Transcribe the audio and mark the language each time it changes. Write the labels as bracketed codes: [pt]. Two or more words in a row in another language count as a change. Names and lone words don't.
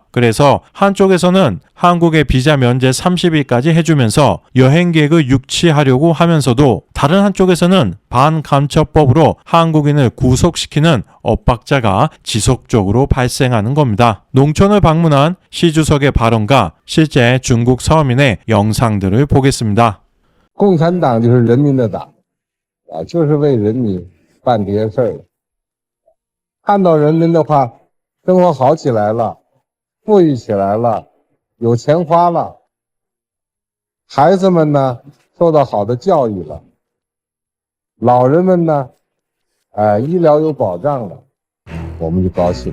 [ko] 그래서 한쪽에서는 한국의 비자 면제 30일까지 해주면서 여행 계획을 유치하려고 하면서도 다른 한쪽에서는 반감처법으로 한국인을 구속시키는 엇박자가 지속적으로 발생하는 겁니다. 농촌을 방문한 시 주석의 발언과 실제 중국 서민의 영상들을 보겠습니다. [zh] 共产党就是人民的党就是为人民办这些事儿。看到人民的话，生活好起来了，富裕起来了，有钱花了，孩子们呢受到好的教育了，老人们呢医疗有保障了，我们就高兴。